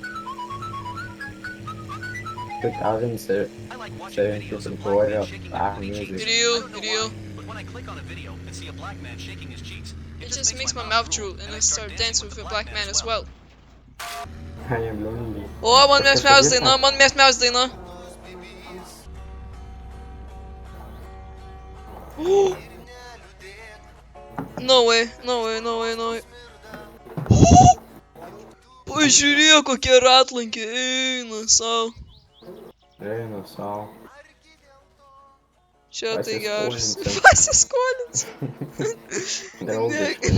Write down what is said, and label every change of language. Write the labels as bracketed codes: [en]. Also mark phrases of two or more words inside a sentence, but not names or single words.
[en] 2074 black music. Real. But when I click on a video and see a black man shaking his cheeks, It just makes my mouth drool and I start dancing with a black man as well. I am lonely. [lt] O, man mėgstamės daina. [en] No way. [lt] Pažiūrėk, kokie ratlankiai eina sau. Eina sau. Čia tai geras. Pasiskolinsiu. Pasiskolinsiu. Draugiškai.